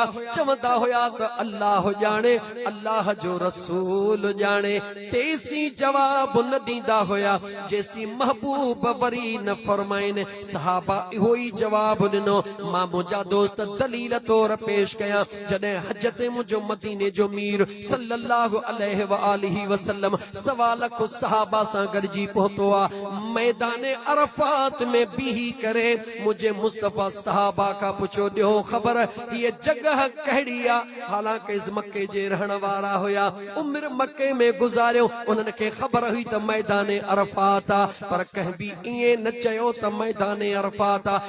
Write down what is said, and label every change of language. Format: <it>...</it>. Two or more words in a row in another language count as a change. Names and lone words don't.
<sd>चवंदा हुया त अल्लाह ॼाणे, अल्लाह जो रसूल ॼाणे, तेसीं जवाब न ॾींदा हुया जेसीं महबूब वरी न फरमाइनि। सहाबा इहो ई जवाब ॾिनो। मां मुंहिंजा दोस्त दलील तौर पेश कयां, जॾहिं हज ते मुंहिंजो मदीने जो मीर</sd> <ar>صلى الله عليه وآله وسلم</ar> <sd>सवा लख सहाबा सां गॾिजी पहुतो आहे, मैदाने अरफात में बीही करे मुंहिंजे मुस्तफा सहाबा खां पुछो, ॾियो ख़बर हीअ जगह कहिड़ी आहे। हालांकि इस मके जे रहण वारा हुया, उमिरि मके में गुज़ारियो, उन्हनि खे ख़बर हुई त मैदाने अरफात आहे, पर कंहिं बि ईअं न चयो त मैदाने अरफात आहे।</sd>